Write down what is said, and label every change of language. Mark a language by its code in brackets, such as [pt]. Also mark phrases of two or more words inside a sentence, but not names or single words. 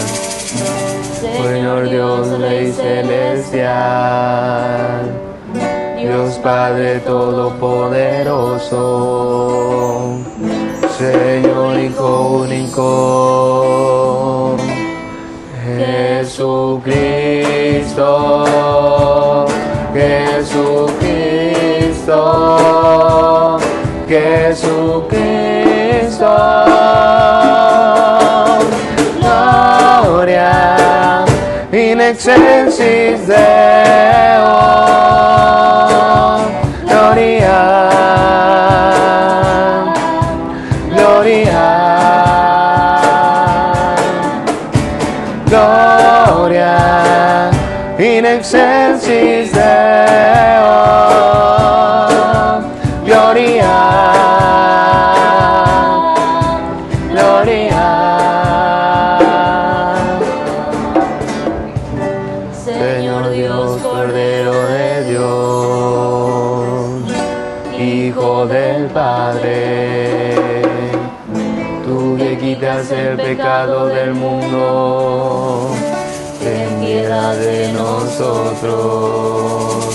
[es] Señor Dios, Rey celestial, Dios Padre Todopoderoso, Señor Hijo único, Jesucristo, Jesucristo, Jesucristo, [la] Gloria in excelsis Deo, Gloria. Gloria in excelsis Deo, Gloria, Gloria. [es] Señor Dios, Cordero de Dios, Hijo del Padre, tú que quitas el pecado del mundo, ten piedad de nosotros.